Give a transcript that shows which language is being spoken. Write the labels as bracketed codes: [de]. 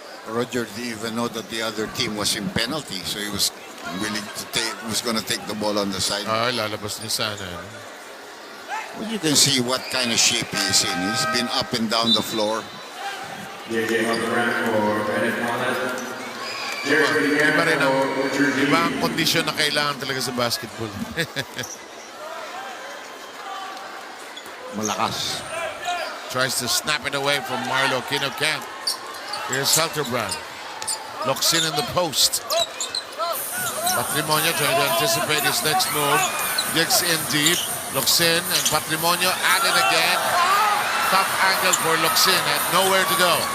[en] Roger didn't even know that the other team was in penalty, so he was willing to take, was going to take the ball on the side. [tl] Lalabas niya sana. [en] Well, you can see what kind of shape he is in. He's been up and down the floor. [tl] Iba ang kondisyon na kailangan talaga sa basketball. Malakas. [en] Tries to snap it away from Marlo Kinocamp. Here's Halterbrand. Looks in the post. Patrimonio trying to anticipate his next move. Digs in deep. Looks in and Patrimonio at it again. Tough angle for Luxin and nowhere to go.